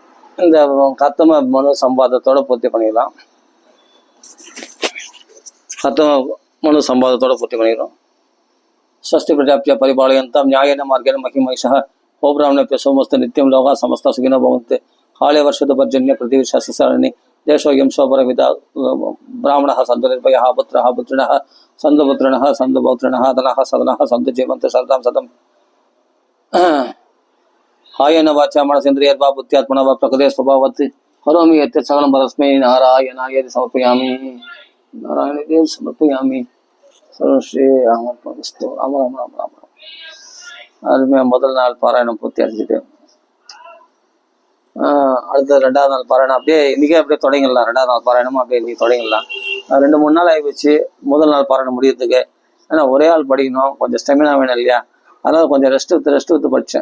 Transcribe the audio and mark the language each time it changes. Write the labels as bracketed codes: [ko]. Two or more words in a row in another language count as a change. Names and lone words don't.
[ta] இந்த கத்தம மனு சம்பாதத்தோட பூர்த்தி பண்ணிடலாம். கத்தம மனு சம்பாதத்தோட பூர்த்தி பண்ணிடும். [sa] स्वस्ति प्रजाप्य परिपालयन्तां न्यायेन मार्गेण महिमैषः गोब्राह्मणेभ्यः सोमस्तु नित्यं लोकाः समस्ताः सुखिनो भवन्तु काले वर्षतु पर्जन्य पृथिवीशास्त्रसरणि देशोऽयं शोभरविदा ब्राह्मणः सन्तु निर्भयः पुत्रः पुत्रिणः सन्तु पुत्रिणः सन्तु पौत्रिणः धनः सदनः सन्तु जीवन्तु शरदां शतं कायेन वाचा मनसेन्द्रियर्वा बुद्ध्यात्मना वा प्रकृते स्वभावत् करोमि यत् सकलं परस्मै नारायणाय समर्पयामि. नारायणाय समर्पयामि. सर्वश्री रामस्तु राम राम राम राम. [ta] அதுமே முதல் நாள் பாராயணம் பூர்த்தி அடைஞ்சிட்டு அடுத்த 2வது நாள் பாராயணம் அப்படியே இன்னைக்கே அப்படியே தொடங்கிடலாம். 2வது நாள் பாராயணமும் அப்படியே இன்னைக்கு தொடங்கிடலாம். 2-3 நாள் ஆகிப்போச்சு முதல் நாள் பாராயணம் முடியறதுக்கு. ஏன்னா ஒரே ஆள் படிக்கணும், கொஞ்சம் ஸ்டெமினா வேணும் இல்லையா, அதனால கொஞ்சம் ரெஸ்ட் எடுத்து படித்தேன்.